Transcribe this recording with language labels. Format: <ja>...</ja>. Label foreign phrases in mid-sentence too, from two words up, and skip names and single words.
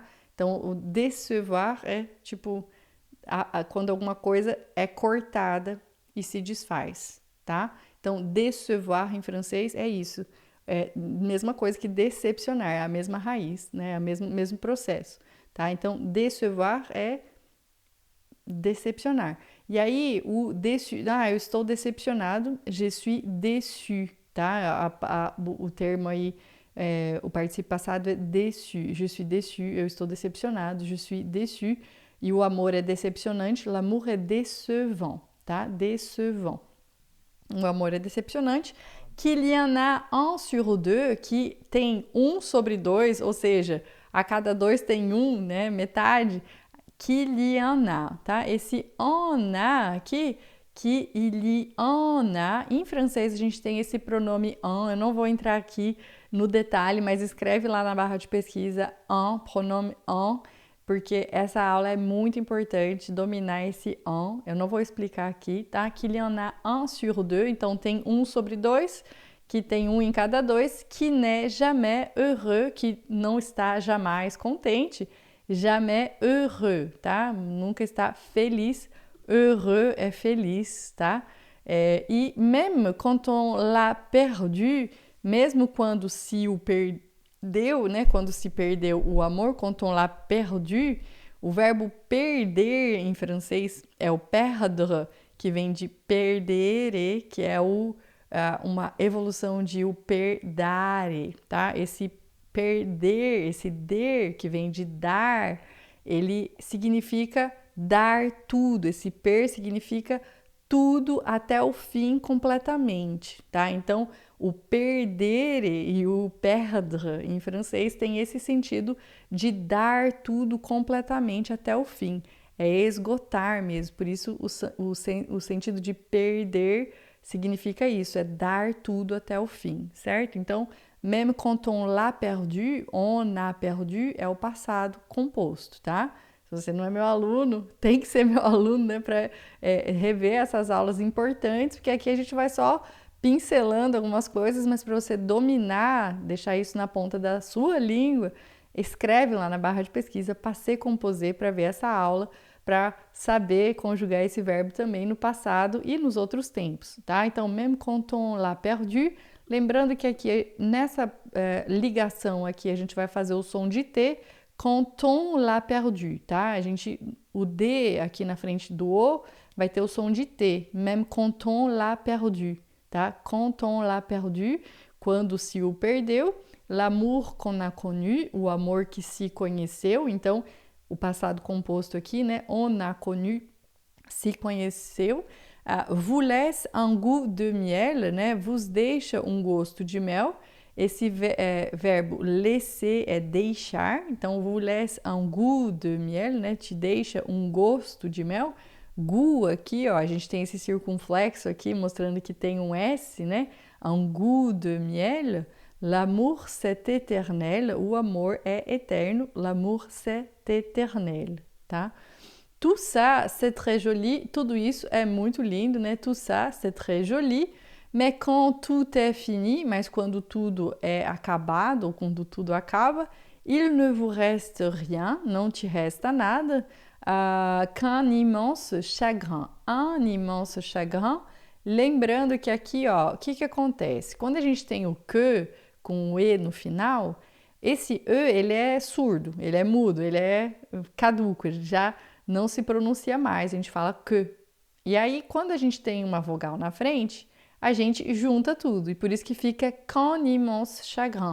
<pt>Então, o décevoir é tipo quando alguma coisa é cortada e se desfaz, tá? Então, décevoir em francês é isso. É a mesma coisa que decepcionar, é a mesma raiz, né? É o mesmo processo, tá? Então, décevoir é decepcionar. E aí, o eu estou decepcionado,</pt> <fr>je suis déçu,</fr> <pt>tá? O termo aí, o participio passado é déçu,</pt> <fr>je suis déçu,</fr> <pt>eu estou decepcionado,</pt> <fr>je suis déçu.</fr> <pt>E o amor é decepcionante, l'amour é décevant, tá? Décevant. O amor é decepcionante.</pt> <fr>Qu'il y en a un sur deux,</fr> <pt>que tem 1/2, ou seja, a cada 2 tem 1, né? Metade.</pt> <fr>Qu'il y en a, tá?</fr> <pt>Esse en a aqui, que</pt> <fr>il y en a,</fr> <pt>em francês a gente tem esse pronome en, eu não vou entrar aqui no detalhe, mas escreve lá na barra de pesquisa en, pronome en, porque essa aula é muito importante, dominar esse en. Eu não vou explicar aqui, tá?</pt> <fr>Qu'il y en a un sur deux,</fr> <pt>então tem 1/2, que tem 1 em cada 2,</pt> <fr>qui n'est jamais heureux,</fr> <pt>que não está jamais contente,</pt> <fr>jamais heureux,</fr> <pt>tá? Nunca está feliz, heureux é feliz, tá?</pt> <fr>E même quand on l'a perdu,</fr> <pt>mesmo quando se o perdeu, né? Quando se perdeu o amor,</pt> <fr>quand on l'a perdu,</fr> <pt>o verbo perder em francês é o perdre, que vem de perdere, que é uma evolução de o perdare, tá? Esse perder, esse der, que vem de dar, ele significa dar tudo. Esse per significa tudo até o fim completamente, tá? Então, o perdere e o perdre em francês tem esse sentido de dar tudo completamente até o fim. É esgotar mesmo, por isso o sentido de perder significa isso, é dar tudo até o fim, certo? Então,</pt> <fr>même quand on l'a perdu</fr> <pt>é o passado composto, tá? Se você não é meu aluno, tem que ser meu aluno, né, para rever essas aulas importantes, porque aqui a gente vai só pincelando algumas coisas, mas para você dominar, deixar isso na ponta da sua língua, escreve lá na barra de pesquisa</pt> <fr>passé composé</fr> <pt>para ver essa aula, para saber conjugar esse verbo também no passado e nos outros tempos, tá? Então,</pt> <fr>même quand on l'a perdu,</fr> <pt>lembrando que aqui nessa ligação aqui a gente vai fazer o som de T,</pt> <fr>quand on l'a perdu,</fr> <pt>tá? O D aqui na frente do O vai ter o som de T,</pt> <fr>même quand on l'a perdu,</fr> <pt>tá?</pt> <fr>Quand on l'a perdu,</fr> <pt>quando se o perdeu,</pt> <fr>l'amour qu'on a connu,</fr> <pt>o amor que se conheceu, então o passado composto aqui, né?</pt> <fr>On a connu,</fr> <pt>se conheceu.</pt> <fr>Vous laisse un goût de miel,</fr> <pt>né? Vos deixa um gosto de mel. Esse verbo laisser é deixar, então</pt> <fr>vous laisse un goût de miel,</fr> <pt>né? Te deixa um gosto de mel. Goût aqui, ó, a gente tem esse circunflexo aqui mostrando que tem um S, né?</pt> <fr>Un goût de miel. L'amour c'est éternel,</fr> <pt>o amor é eterno,</pt> <fr>l'amour c'est éternel, tá? Tout ça c'est très joli,</fr> <pt>tudo isso é muito lindo, né?</pt> <fr>Tout ça c'est très joli, mais quand tout est fini,</fr> <pt>mas quando tudo é acabado ou quando tudo acaba,</pt> <fr>il ne vous reste rien,</fr> <pt>não te resta nada,</pt> <fr>qu'un immense chagrin, un immense chagrin.</fr> <pt>Lembrando que aqui, ó, o que acontece? Quando a gente tem o que com o E no final, esse E, ele é surdo, ele é mudo, ele é caduco, ele já não se pronuncia mais, a gente fala que. E aí, quando a gente tem uma vogal na frente, a gente junta tudo, e por isso que fica</pt> <fr>qu'un immense chagrin.</fr>